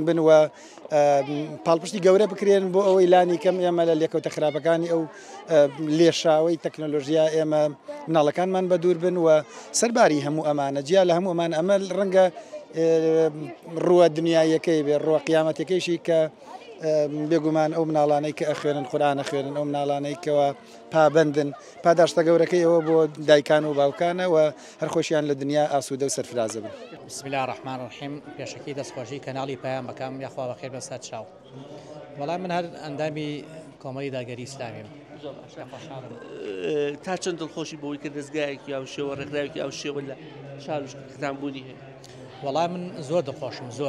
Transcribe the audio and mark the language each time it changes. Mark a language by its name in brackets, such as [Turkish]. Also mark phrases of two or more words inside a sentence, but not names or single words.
[Central Kurdish] بن و پاڵپشتی گەورە بکرێن بۆ ئەوەی لانی کەم ئێمە لە لێکەوتە خراپەکانی ئەو لێشاوی تەکنۆلۆژیا ئێمە مناڵەکانمان بە دوور بن و سەرباری هەموو ئەمانە جیا لە هەموو ئەمان ئەمە ڕەنگە ڕووە دنیایەکەی بێ ڕووە قیامەتەکەیشی کە بێگومان ئەو مناڵانەی کە ئەخوێنن قورئان ئەخوێنن ئەو مناڵانەی کەەوە پابندن پاداشتە گەورەکەی ئەوە بۆ دایکان و باوکانە و هەرخۆشیان لە دنیا ئاسوودە و سەرفرازە بن. [Arabic] بسم الله الرحمن الرحیم [Central Kurdish] پێشەکی دەستخۆشی کەناڵی پایان بەکەم یاخوا بەخێر بەسەر چاو. وەڵام من هەر ئەندامی کۆمەڵی داگەری ئیسلامیم. تا چەند دڵخۆشی بۆی کە دەستگایەکی ئەو شێوە ڕێکخراوێکی ئەو شێوە لە شارۆچکەکەتان بوونی هەیە؟ وەڵام من زۆر دڵخۆشم زۆر.